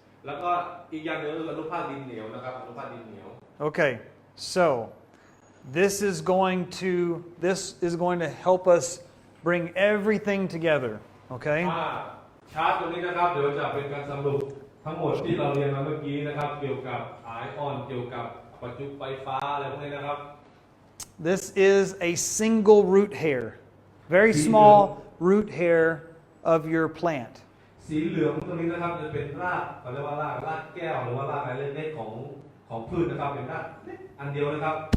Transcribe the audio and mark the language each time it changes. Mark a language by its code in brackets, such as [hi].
[th] แล้วก็อีกอย่างหนึ่งคืออนุภาคดินเหนียวนะครับอนุภาคดินเหนียว [en] Okay, so this is going to help us bring everything together. Okay? [th] ชาร์ตตรงนี้นะครับเดี๋ยวจะเป็นการสรุปทั้งหมดที่เราเรียนมาเมื่อกี้นะครับเกี่ยวกับไอออนเกี่ยวกับประจุไฟฟ้าอะไรพวกนี้นะครับ [en] This is a single root hair, very small root hair of your plant. [th] สีเหลืองตรงนี้นะครับจะเป็นรากเขาเรียกว่ารากแก้วหรือว่ารากอะไรเล็กๆของพืชนะครับเป็นรากอันเดียวนะครับ